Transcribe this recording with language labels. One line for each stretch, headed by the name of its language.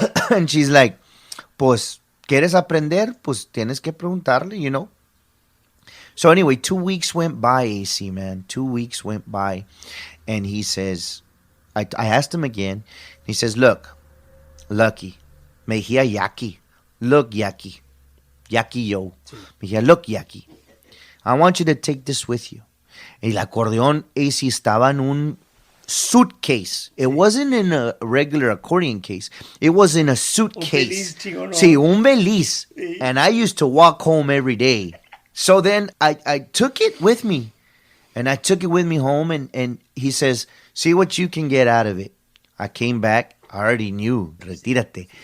Spanish: And she's like, pues, ¿quieres aprender? Pues tienes que preguntarle, you know.
English: So anyway, 2 weeks went by, AC, man. 2 weeks went by. And he says, I asked him again. He says, look, Lucky. Me decía Yaki. Look, Yaki. Yaki yo. Me decía, look, Yaki. I want you to take this with you.
Spanish: El acordeón, AC, estaba en un suitcase.
English: It wasn't in a regular accordion case. It was in a suitcase. Sí, un beliz. And I used to walk home every day. So then I took it with me. And I took it with me home. And he says, see what you can get out of it. I came back. I already knew. Retírate.